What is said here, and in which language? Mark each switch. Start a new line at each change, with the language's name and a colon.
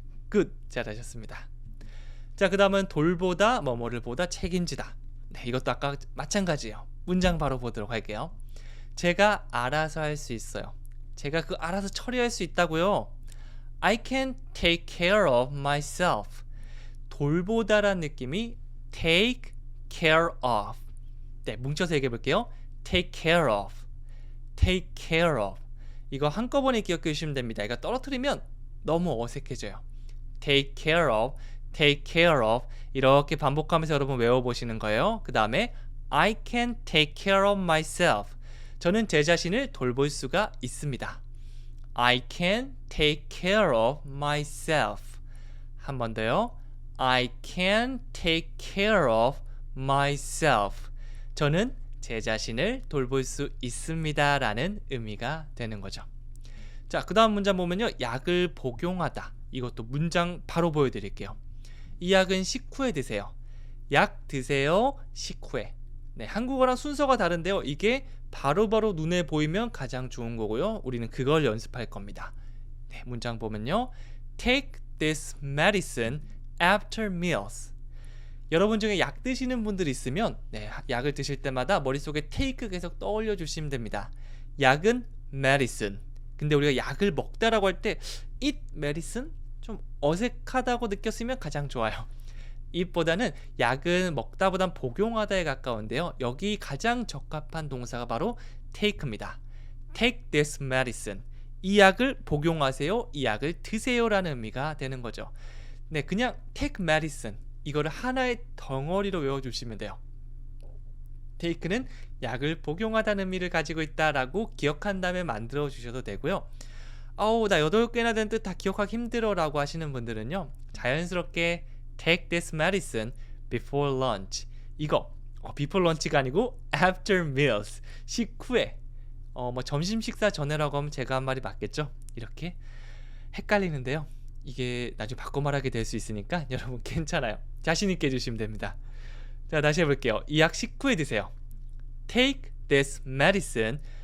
Korean: Good. 잘하셨습니다. 자, 그 다음은 돌보다, 뭐뭐를 보다, 책임지다. 네, 이것도 아까 마찬가지예요. 문장 바로 보도록 할게요. 제가 알아서 할 수 있어요. 제가 그 알아서 처리할 수 있다고요.
English: I can take care of myself.
Korean: 돌보다란 느낌이
English: take care of.
Korean: 네, 뭉쳐서 얘기해 볼게요.
English: take care of. take care of.
Korean: 이거 한꺼번에 기억해 주시면 됩니다. 이거 떨어뜨리면 너무 어색해져요.
English: take care of, take care of.
Korean: 이렇게 반복하면서 여러분 외워보시는 거예요. 그 다음에
English: I can take care of myself.
Korean: 저는 제 자신을 돌볼 수가 있습니다.
English: I can take care of myself.
Korean: 한 번 더요.
English: I can take care of myself.
Korean: 저는 제 자신을 돌볼 수 있습니다 라는 의미가 되는 거죠. 자, 그 다음 문장 보면요. 약을 복용하다. 이것도 문장 바로 보여드릴게요. 이 약은 식후에 드세요. 약 드세요. 식후에. 네, 한국어랑 순서가 다른데요. 이게 바로바로 눈에 보이면 가장 좋은 거고요. 우리는 그걸 연습할 겁니다. 네, 문장 보면요.
English: Take this medicine after meals.
Korean: 여러분 중에 약 드시는 분들 있으면 약을 드실 때마다 머릿속에 take 계속 떠올려 주시면 됩니다. 약은 medicine. 근데 우리가 약을 먹다라고 할 때
English: eat medicine?
Korean: 좀 어색하다고 느꼈으면 가장 좋아요. 이보다는 약은 먹다보단 복용하다에 가까운데요. 여기 가장 적합한 동사가 바로 take입니다.
English: Take this medicine.
Korean: 이 약을 복용하세요. 이 약을 드세요 라는 의미가 되는 거죠. 네, 그냥
English: take medicine.
Korean: 이거를 하나의 덩어리로 외워주시면 돼요. take는 약을 복용하다는 의미를 가지고 있다라고 기억한 다음에 만들어 주셔도 되고요. 나 8개나 된 뜻 다 기억하기 힘들어 라고 하시는 분들은요. 자연스럽게
English: Take this medicine before lunch.
Korean: 이거
English: before lunch
Korean: 가 아니고
English: after meals.
Korean: 식후에. 점심 식사 전에라고 하면 제가 한 말이 맞겠죠? 이렇게 헷갈리는데요. 이게 나중에 바꿔 말하게 될 수 있으니까 여러분 괜찮아요. 자신 있게 해주시면 됩니다. 자, 다시 해볼게요. 이 약 식후에 드세요.
English: Take this medicine